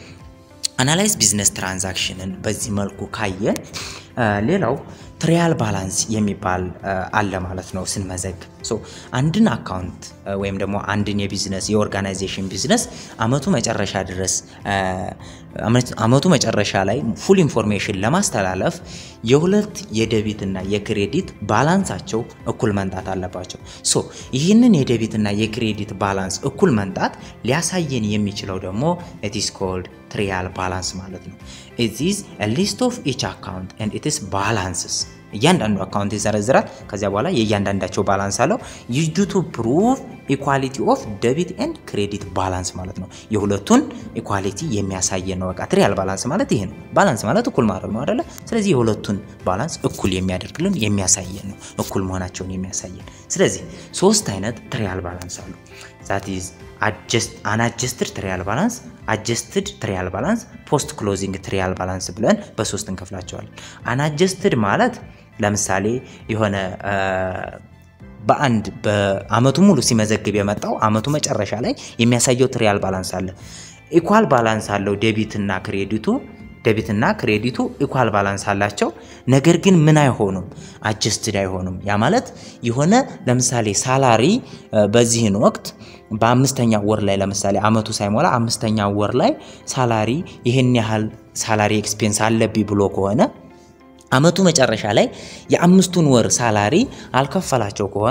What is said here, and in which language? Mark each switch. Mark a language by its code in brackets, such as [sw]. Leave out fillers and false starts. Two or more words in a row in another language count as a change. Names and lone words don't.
[en] analyze business transaction [am] በዚህ መልኩ ካየን ሌላው [en] trial balance [am] የሚባል አለ ማለት ነው ስንመዘግ ሶ አንድን አካውንት ወይም ደግሞ አንድን የቢዝነስ የኦርጋናይዜሽን ቢዝነስ አመቱ መጨረሻ ድረስ አመቱ መጨረሻ ላይ [en] full information [am] ለማስተላለፍ የሁለት የዴቢት እና የክሬዲት ባላንሳቸው እኩል መንጣት አለባቸው ሶ ይህንን የዴቢት እና የክሬዲት ባላንስ እኩል መንጣት ሊያሳየን የሚችለው ደግሞ [en] it is called trial balance [am] ማለት ነው [en] it is a list of each account and it is balances [am] እያንዳንዱ አካውንት ይዘረዝራል ከዚያ በኋላ የእያንዳንዳቸው ባላንስ አለው [en] used to prove equality of debit and credit balance [am] ማለት ነው የሁለቱን ኢኳሊቲ የሚያሳይ ነው በቃ [en] trial balance [am] ማለት ይሄ ነው ባላንስ ማለት እኩል ማድረግ ነው አይደለ ስለዚህ የሁለቱን ባላንስ እኩል የሚያደርግልን የሚያሳየን ነው እኩል መሆናቸውን የሚያሳየን ስለዚህ ሶስት አይነት [en] trial balance [am] አሉ [en] that is unadjusted trial balance adjusted trial balance post closing trial balance [am] ብለን በሶስት እንከፍላቸዋለን unadjusted ማለት ለምሳሌ የሆነ በአንድ በአመቱ ሙሉ ሲመዘግብ የመጣው አመቱ መጨረሻ ላይ የሚያሳየው [en] trial balance [am] አለ [en] equal balance [am] አለው ዴቢት እና ክሬዲቱ [en] equal balance [am] አላቸው ነገር ግን ምን አይሆኑም አጀስትድ አይሆኑም ያ ማለት የሆነ ለምሳሌ ሳላሪ በዚህን ወቅት በአምስተኛ ወር ላይ ለምሳሌ አመቱ ሳይሞላ አምስተኛ ወር ላይ ሳላሪ ይሄን ያህል [en] salary expense [am] አለብኝ ብሎ ከሆነ አመቱ መጨረሻ ላይ የአምስቱን ወር ሳላሪ አልከፈላቸው ከሆነ